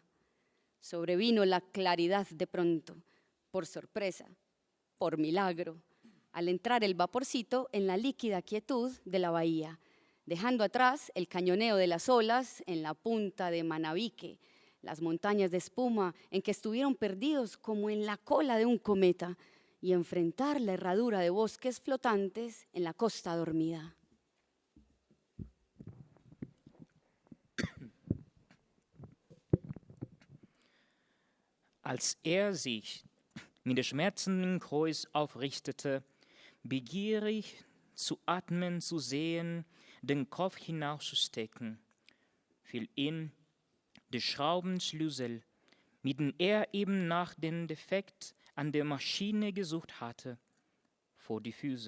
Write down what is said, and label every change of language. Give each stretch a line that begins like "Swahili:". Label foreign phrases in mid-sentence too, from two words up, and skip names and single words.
Spanish: Sobrevino la claridad de pronto, por sorpresa, por milagro, al entrar el vaporcito en la líquida quietud de la bahía, dejando atrás el cañoneo de las olas en la punta de Manabique, las montañas de espuma en que estuvieron perdidos como en la cola de un cometa, y enfrentar la herradura de bosques flotantes en la costa dormida.
German: Als sich mit dem schmerzenden Kreuz aufrichtete, begierig zu atmen, zu sehen, den Kopf hinauszustecken, fiel ihn der Schraubenschlüssel, mit dem eben nach dem Defekt an der Maschine gesucht hatte, vor die Füße.